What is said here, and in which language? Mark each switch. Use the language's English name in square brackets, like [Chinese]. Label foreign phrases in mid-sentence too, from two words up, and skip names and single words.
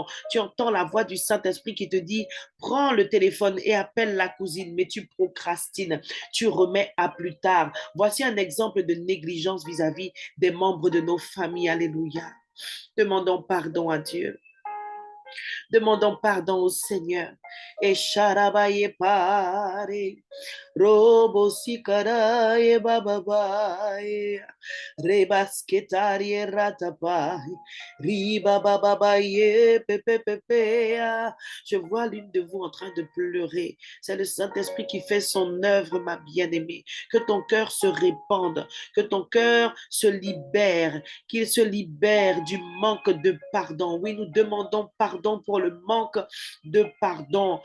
[French] Tu entends la voix du Saint-Esprit qui te dit, prends le téléphone et appelle la cousine, mais tu procrastines, tu remets à plus tard. Voici un exemple de négligence vis-à-vis des membres de nos familles. Alléluia. Demandons pardon à Dieu. Demandons pardon au Seigneur. Et sharabaye pare, robo sikaraye bababaye, rebasketarie ratapaye, riba bababaye pepepepea. Je vois l'une de vous en train de pleurer. C'est le Saint-Esprit qui fait son œuvre, ma bien-aimée. Que ton cœur se répande, que ton cœur se libère, qu'il se libère du manque de pardon. Oui, nous demandons pardon pour le manque de pardon.